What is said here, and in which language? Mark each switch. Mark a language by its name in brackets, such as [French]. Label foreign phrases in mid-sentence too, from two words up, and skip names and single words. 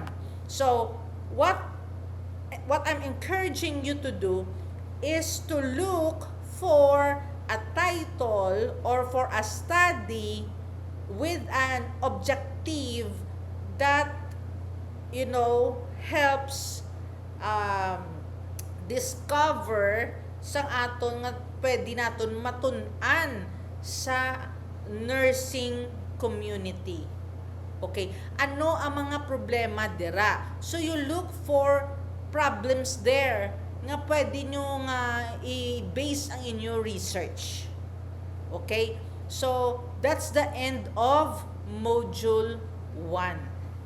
[English] So, what I'm encouraging you to do is to look for a title or for a study with an objective that helps um, discover [Hiligaynon] sang aton nga pwede naton matun-an sa nursing community. Okay, ano ang mga problema dira? [English] So you look for problems there [Hiligaynon] nga pwede nyo nga i-base ang inyo research. Okay? [English] So that's the end of module 1.